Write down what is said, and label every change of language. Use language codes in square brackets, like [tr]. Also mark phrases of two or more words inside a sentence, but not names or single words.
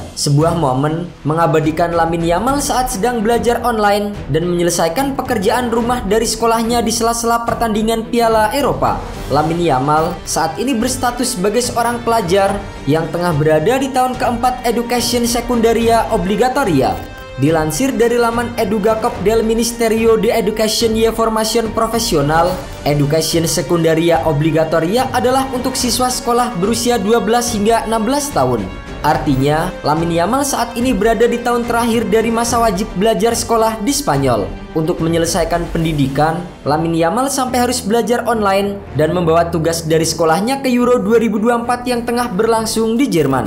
[id] Sebuah momen mengabadikan Lamine Yamal saat sedang belajar online dan menyelesaikan pekerjaan rumah dari sekolahnya di sela-sela pertandingan Piala Eropa. Lamine Yamal saat ini berstatus sebagai seorang pelajar yang tengah berada di tahun keempat Education Secundaria Obligatoria. Dilansir dari laman Edugacop del Ministerio de Educación y Formación Profesional, Education Secundaria Obligatoria adalah untuk siswa sekolah berusia 12 hingga 16 tahun. Artinya, Lamine Yamal saat ini berada di tahun terakhir dari masa wajib belajar sekolah di Spanyol. Untuk menyelesaikan pendidikan, Lamine Yamal sampai harus belajar online dan membawa tugas dari sekolahnya ke Euro 2024 yang tengah berlangsung di Jerman.